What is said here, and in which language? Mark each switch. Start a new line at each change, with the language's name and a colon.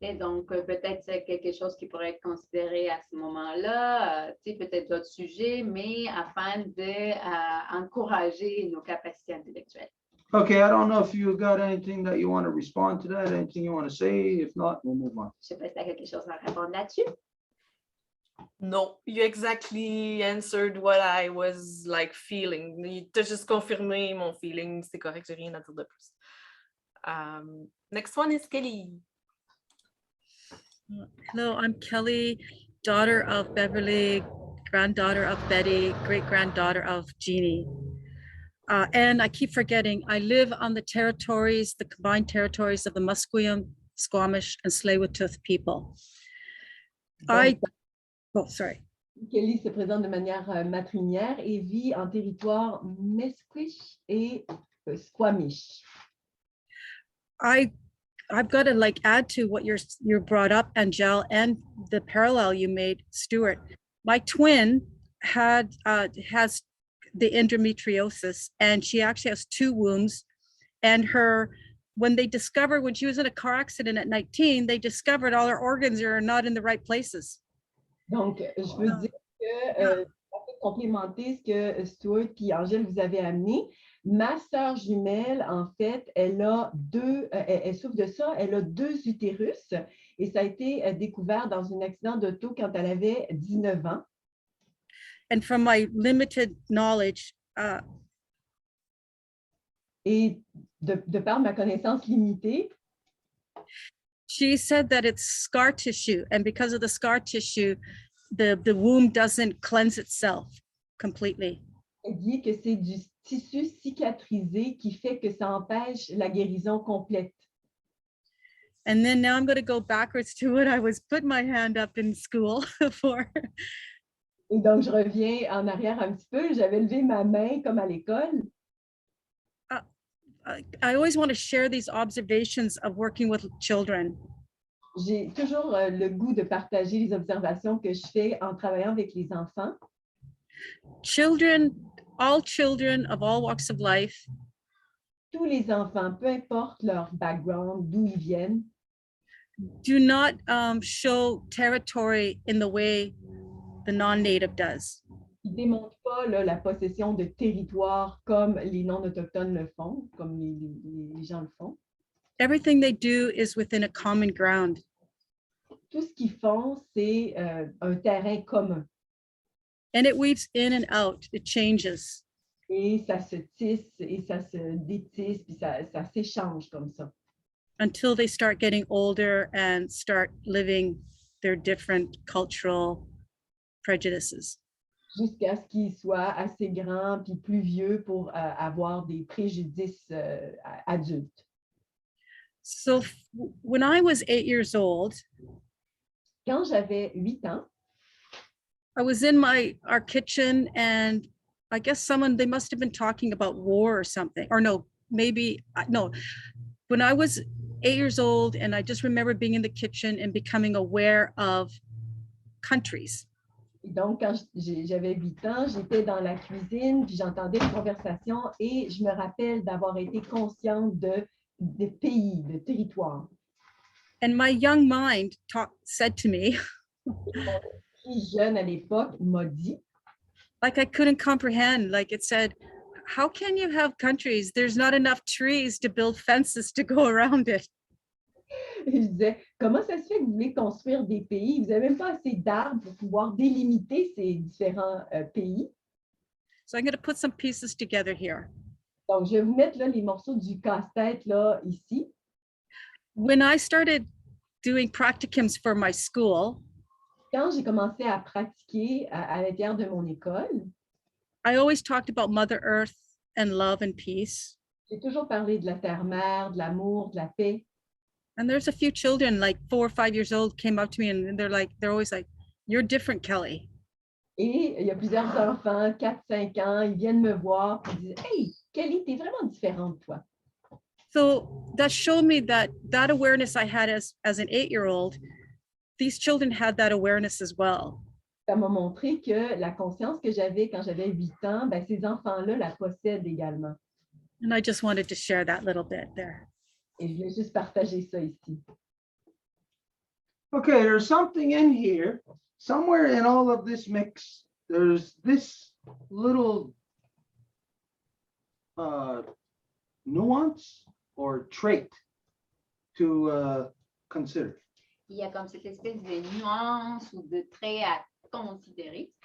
French: Et donc, peut-être c'est quelque chose qui pourrait être considéré à ce moment-là, peut-être d'autres sujets, mais afin d'encourager nos capacités intellectuelles.
English: Okay, I don't know if you got anything that you want to respond to that, anything you want to say. If not, we'll move on.
French: Je sais pas si tu as quelque chose à répondre là-dessus.
English: No, you exactly answered what I was like feeling.
French: Tu as juste confirmé mon feeling, c'est correct, j'ai rien à dire de plus.
English: Next one is Kelly. Hello, I'm Kelly, daughter of Beverly, granddaughter of Betty, great-granddaughter of Jeannie. And I keep forgetting, I live on the territories, the combined territories of the Musqueam, Squamish, and Tsleil-Waututh people. Sorry.
French: Kelly se présente de manière matrinière et vit en territoire Mesquish et Squamish.
English: I've got to like add to what you brought up, Angel, and the parallel you made, Stuart. My twin has the endometriosis, and she actually has 2 wombs. And when she was in a car accident at 19, they discovered all her organs are not in the right places.
French: Donc, je veux dire que ça peut complémenter ce que Stuart et Angèle vous avez amené. Ma sœur jumelle, en fait, elle souffre de ça, elle a 2 utérus et ça a été découvert dans un accident d'auto quand elle avait 19 ans.
English: And from my limited knowledge,
French: et de par ma connaissance limitée,
English: she said that it's scar tissue, and because of the scar tissue, the womb doesn't cleanse itself completely.
French: Elle dit que c'est du tissu cicatrisé qui fait que ça empêche la guérison complète.
English: And then now I'm going to go backwards to what I was put my hand up in school for.
French: Et donc, je reviens en arrière un petit peu. J'avais levé ma main comme à l'école.
English: I always want to share these observations of working with children.
French: J'ai toujours le goût de partager les observations que je fais en travaillant avec les enfants.
English: All children of all walks of life.
French: Tous les enfants, peu importe leur background, d'où ils viennent,
English: do not show territory in the way the non-native does.
French: ils ne démontrent pas là, la possession de territoire comme les non-autochtones le font, comme les gens le font.
English: Everything they do is within a common ground.
French: tout ce qu'ils font, c'est un terrain commun.
English: And it weaves in and out, it changes.
French: Et ça se tisse et ça se détisse, puis ça s'échange comme ça.
English: Until they start getting older and start living their different cultural prejudices.
French: Jusqu'à ce qu'ils soient assez grands puis plus vieux pour avoir des préjudices adultes.
English: So when I was 8 years old,
French: Quand j'avais 8 ans,
English: I was in our kitchen, and I guess they must have been talking about war or something, or no, no. When I was 8 years old, and I just remember being in the kitchen and becoming aware of countries.
French: donc quand j'avais 8 ans, j'étais dans la cuisine, puis j'entendais une conversation et je me rappelle d'avoir été consciente de pays, de territoires.
English: And my young mind said to me,
French: Plus jeune à l'époque, m'a dit,
English: like I couldn't comprehend, like it said, how can you have countries? There's not enough trees to build fences to go around it.
French: je disais, comment ça se fait que vous voulez construire des pays? Vous n'avez même pas assez d'arbres pour pouvoir délimiter ces différents pays.
English: So I'm going to put some pieces together here.
French: Donc, je vais vous mettre là, les morceaux du casse-tête là, ici.
English: When I started doing practicums for my school,
French: Quand j'ai commencé à pratiquer à l'intérieur de mon école,
English: I always talked about Mother Earth and love and peace.
French: j'ai toujours parlé de la terre-mère, de l'amour, de la paix.
English: And there's a few children, like 4 or 5 years old, came up to me and they're always like, you're different, Kelly.
French: Et il y a plusieurs enfants, 4-5 ans, ils viennent me voir et disent, hey, Kelly, t'es vraiment différente, toi.
English: So that showed me that awareness I had as an 8-year-old, these children had that awareness as well.
French: Ça m'a montré que la conscience que j'avais quand j'avais 8 ans, ben, ces enfants-là la possèdent également.
English: And I just wanted to share that little bit there.
French: Et je voulais juste partager ça ici.
English: Okay, there's something in here, somewhere in all of this mix, there's this little nuance or trait to consider.
French: Il y a comme cette espèce de nuance ou de trait à considérer.